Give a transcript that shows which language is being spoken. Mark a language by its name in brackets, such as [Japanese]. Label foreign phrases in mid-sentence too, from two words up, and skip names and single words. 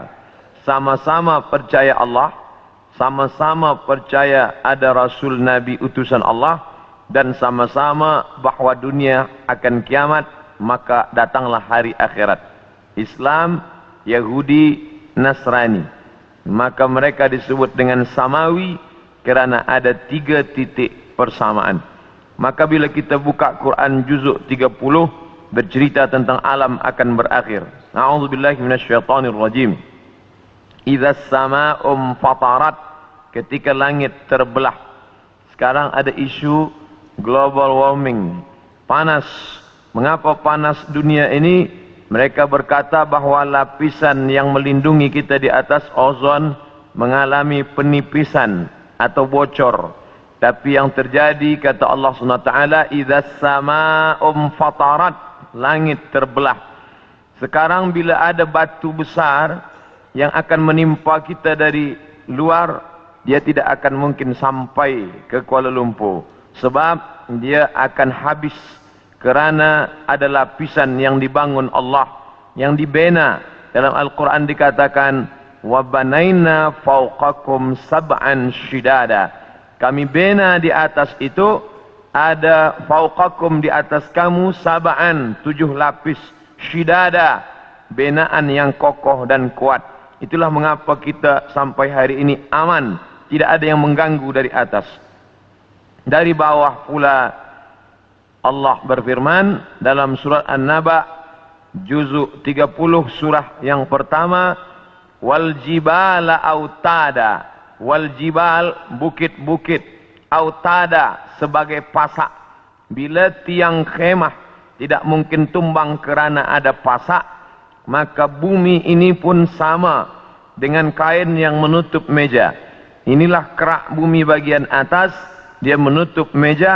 [Malay] Sama-sama percaya Allah, sama-sama percaya ada Rasul Nabi utusan Allah, dan sama-sama bahawa dunia akan kiamat, maka datanglah hari akhirat. Islam, Yahudi, Nasrani. Maka mereka disebut dengan samawi kerana ada tiga titik persamaan. Maka bila kita buka Quran juzuk 30 bercerita tentang alam akan berakhir. [Arabic] أعوذ بالله من الشيطان الرجيم. إذا السماء فطرت, [Malay] ketika langit terbelah. Sekarang ada isu [English] global warming, [Malay] panas. Mengapa panas dunia ini? Mereka berkata bahwa lapisan yang melindungi kita di atas ozon mengalami penipisan atau bocor. Tapi yang terjadi, kata Allah SWT, [Arabic] إذا السماء فطرت, [Malay] langit terbelah. Sekarang bila ada batu besar yang akan menimpa kita dari luar, dia tidak akan mungkin sampai ke Kuala Lumpur, sebab dia akan habis, kerana ada lapisan yang dibangun Allah, yang dibina. Dalam Al-Quran dikatakan, [Arabic] وَبَنَيْنَا فَوْقَكُمْ سَبْعًا شِدَادًا, [Malay] kami bina di atas itu, ada fauqakum di atas kamu, sab'an, 7 lapis, shidada, binaan yang kokoh dan kuat. Itulah mengapa kita sampai hari ini aman, tidak ada yang mengganggu dari atas. Dari bawah pula Allah berfirman dalam surat An-Naba juzuk 30 surah yang pertama, [Arabic] والجبال أوتادا، والجبال, [Malay] bukit-bukit, autada, sebagai pasak. Bila tiang khemah tidak mungkin tumbang kerana ada pasak, maka bumi ini pun sama dengan kain yang menutup meja. Inilah kerak bumi bagian atas, dia menutup meja.